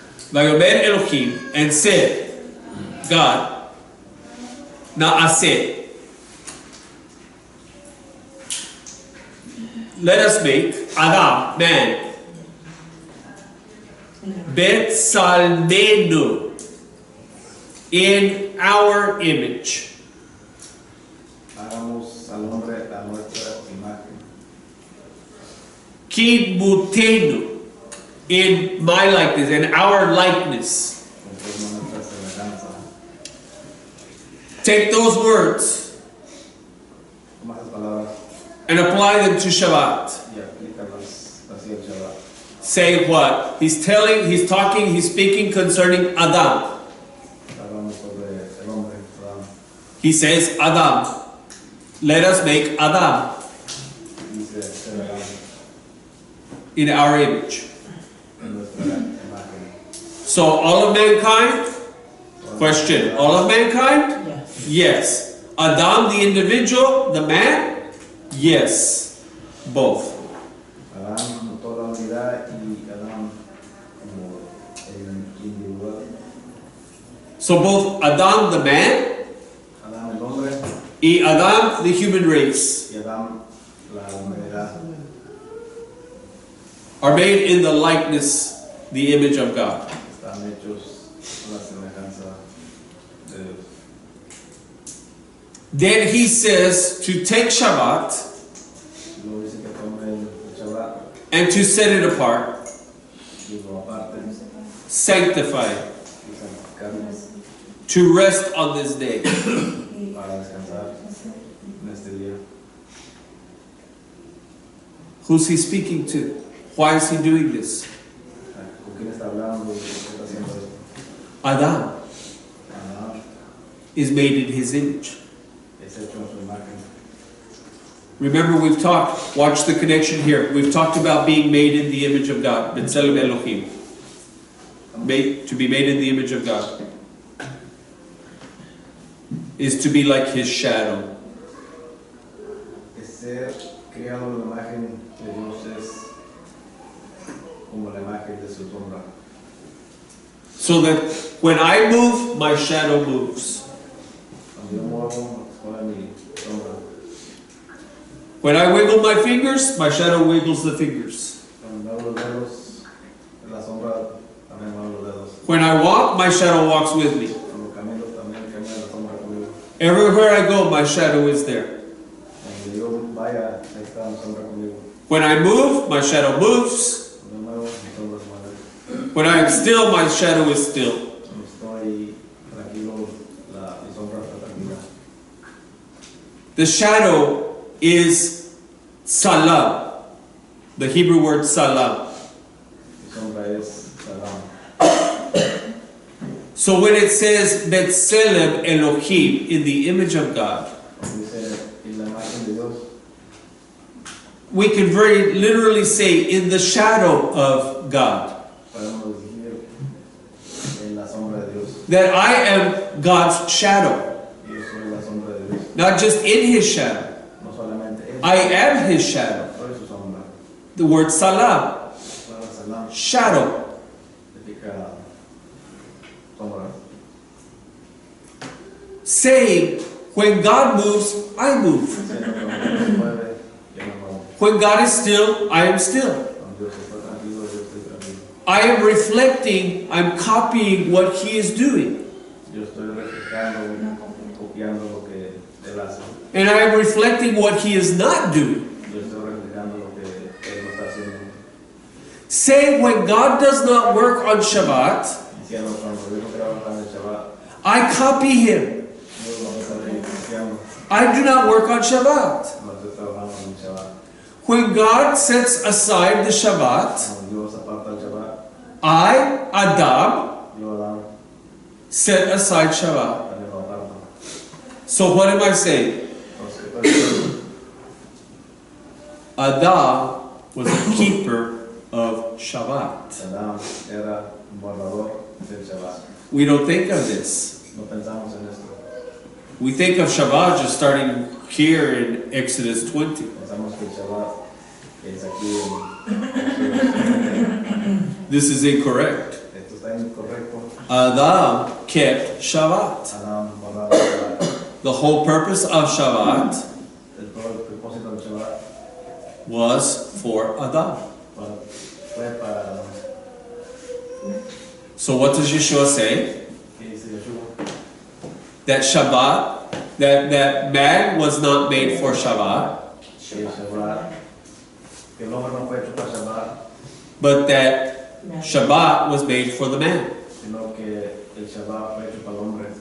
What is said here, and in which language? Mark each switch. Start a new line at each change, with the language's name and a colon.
Hebrew: Vayomer Elohim,
English: and said, God,
Hebrew: Naaseh,
English: let us make Adam, man,
Hebrew: Betsalmenu,
English: in our image.
Spanish: Hagamos al hombre a nuestra imagen.
Hebrew: Kidmutenu,
English: in my likeness, in our likeness.
Spanish: Conforme a nuestra semejanza.
English: Take those words
Spanish: Toma esas palabras
English: and apply them to Shabbat.
Spanish: y aplícalas así al Shabbat.
English: Say what? He's talking, he's speaking concerning Adam.
Spanish: Hablamos sobre el hombre, Adán.
English: He says, Adam. Let us make Adam
Spanish: Dice, ser Adán
English: in our image.
Spanish: en nuestra imagen.
English: So all of mankind? Question. All of mankind? Yes. Yes. Adam, the individual, the man? Yes. Both.
Spanish: Adán como toda la unidad y Adán como el individual.
English: So both Adam, the man,
Spanish: Adán el hombre
English: y Adam, the human race,
Spanish: y Adán la humanidad
English: are made in the likeness, the image of God.
Spanish: están hechos a la semejanza de Dios.
English: Then he says to take Shabbat
Spanish: Luego dice que tome el Shabbat
English: and to set it apart,
Spanish: y lo aparte
English: sanctify it,
Spanish: y santificarlo
English: to rest on this day.
Spanish: para descansar en este día.
English: Who's he speaking to? Why is he doing this?
Spanish: ¿Con quién está hablando? ¿Por qué está haciendo esto?
English: Adam
Spanish: Adán
English: is made in his image.
Spanish: es hecho en su imagen.
English: Remember, we've talked, watch the connection here. We've talked about being made in the image of God.
Hebrew: B'Tselem Elohim.
English: To be made in the image of God is to be like his shadow.
Spanish: Es ser criado en la imagen de Dios es como la imagen de su sombra.
English: So that when I move, my shadow moves.
Spanish: Cuando yo muevo, mueve mi sombra.
English: When I wiggle my fingers, my shadow wiggles the fingers.
Spanish: Cuando muevo los dedos, la sombra también mueve los dedos.
English: When I walk, my shadow walks with me.
Spanish: Cuando camino también camina la sombra conmigo.
English: Everywhere I go, my shadow is there.
Spanish: Cuando yo vaya, ahí está la sombra conmigo.
English: When I move, my shadow moves.
Spanish: Cuando muevo, mi sombra se mueve.
English: When I am still, my shadow is still.
Spanish: Cuando estoy tranquilo, mi sombra está tranquila.
English: The shadow is salam. The Hebrew word salam.
Spanish: Mi sombra es salam.
English: So when it says
Hebrew: Betselem Elohim,
English: in the image of God,
Spanish: Cuando dice en la imagen de Dios,
English: we can very literally say in the shadow of God.
Spanish: podemos decir en la sombra de Dios.
English: That I am God's shadow.
Spanish: Yo soy la sombra de Dios.
English: Not just in His shadow.
Spanish: No solamente él,
English: I am His shadow.
Spanish: soy su sombra.
English: The word salam,
Spanish: La palabra salam
English: shadow.
Spanish: significa sombra.
English: Saying, when God moves, I move.
Spanish: Diciendo que cuando Dios se mueve, yo me muevo.
English: When God is still, I am still.
Spanish: Cuando Dios está tranquilo, yo estoy tranquilo.
English: I am reflecting, I'm copying what He is doing.
Spanish: Yo estoy reflejando, copiando lo que él hace.
English: And I am reflecting what He is not doing.
Spanish: Yo estoy reflejando lo que él no está haciendo.
English: Say, when God does not work on Shabbat,
Spanish: Diciendo cuando Dios no trabaja en el Shabbat,
English: I copy Him.
Spanish: yo lo voy a estar ahí copiando.
English: I do not work on Shabbat.
Spanish: No estoy trabajando en el Shabbat.
English: When God sets aside the Shabbat,
Spanish: Cuando Dios aparta el Shabbat,
English: I, Adam,
Spanish: yo Adán
English: set aside Shabbat.
Spanish: también lo aparto.
English: So what am I saying?
Spanish: Entonces, ¿qué estoy diciendo?
English: Adam was a keeper of Shabbat.
Spanish: Adán era un guardador del Shabbat.
English: We don't think of this.
Spanish: No pensamos en esto.
English: We think of Shabbat just starting here in Exodus 20.
Spanish: Pensamos que el Shabbat es aquí en
English: This is incorrect.
Spanish: esto está incorrecto.
English: Adam kept Shabbat.
Spanish: Adán guardaba el Shabbat.
English: The whole purpose of Shabbat
Spanish: Todo el propósito del Shabbat
English: was for Adam.
Spanish: fue para Adán.
English: So what does Yeshua say?
Spanish: ¿Qué dice Yeshua?
English: That Shabbat, that man was not made for Shabbat,
Spanish: Que el Shabbat, que el hombre no fue hecho para Shabbat,
English: but that Shabbat was made for the man.
Spanish: sino que el Shabbat fue hecho para el hombre.